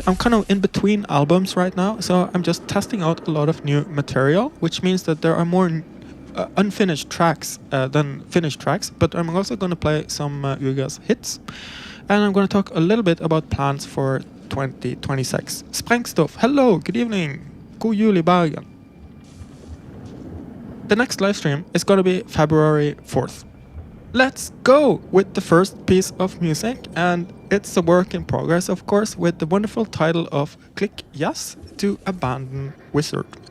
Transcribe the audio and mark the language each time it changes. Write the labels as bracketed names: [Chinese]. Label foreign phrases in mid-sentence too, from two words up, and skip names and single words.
[English] I'm kind of in between albums right now, so I'm just testing out a lot of new material, which means that there are more unfinished tracks than finished tracks, but I'm also gonna play some Ugress hits, and I'm gonna talk a little bit about plans for 2026. Sprengstoff, hello, good evening. [Norwegian] God jul i Bergen. [English] The next live stream is gonna be February 4th. Let's go with the first piece of music, and it's a work in progress, of course, with the wonderful title of Click Yes to Abandon Wizard.